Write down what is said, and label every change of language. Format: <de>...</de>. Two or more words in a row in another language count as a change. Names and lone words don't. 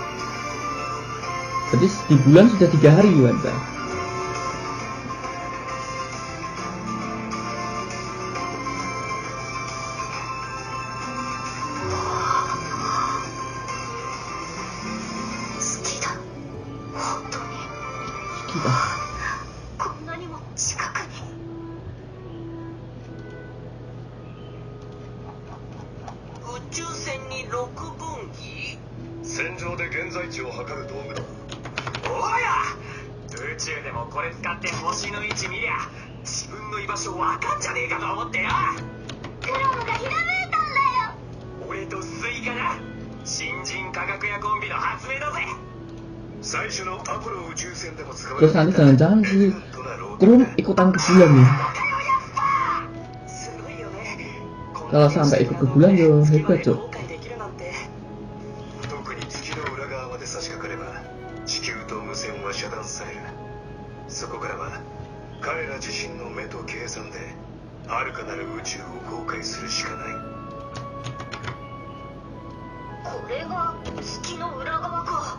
<id>Jadi di bulan sudah 3 hari kan saya. Kita</id> <ja>こんなにも近くに。宇宙船に6分岐。戦場で現在地を測る道具だ。おや、宇宙でもこれ使って星の位置見りゃ自分の居場所わかんじゃねえかと思ってよ。クロムがひらめいたんだよ。俺とスイカだ。新人科学屋コンビの発明だぜ。最初のアポロ宇宙船でも使われ</ja> <id>Terus nanti jangan-jangan si Krum ikutan ke bulan ya.</id> <ja>すごいよね。</ja> <id>Kalau sampai ikut ke bulan yo hebat cok.</id> <ja>特に月の裏側まで差し掛かれば地球と無線は遮断される。そこからは彼ら自身の目と計算で遥かなる宇宙を航海するしかない。これが月の裏側か。</ja>